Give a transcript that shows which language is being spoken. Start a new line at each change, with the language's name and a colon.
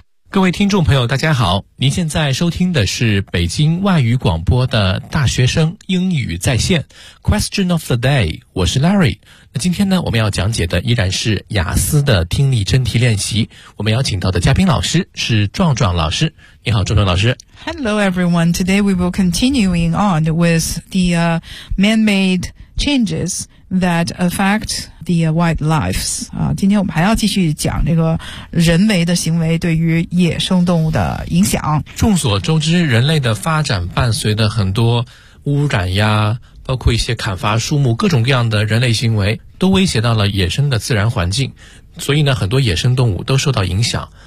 Chinese: 各位听众朋友大家好，您现在收听的是北京外语广播的大学生英语在线 Question of the day， 我是 Larry。那今天呢，我们要讲解的依然是雅思的听力真题练习，我们邀请到的嘉宾老师是壮壮老师。你好，壮壮老师。
English: Hello everyone, today we will continuing on with the man-made changes that affect the wildlife.
Chinese: 今天我们还要继续讲这个人为的行为对于野生动物的影响。众所周知，人类的发展伴随的很多污染呀，包括一些砍伐树木，各种各样的人类行为都威胁到了野生的自然环境，所以呢，很多野生动物都受到影响。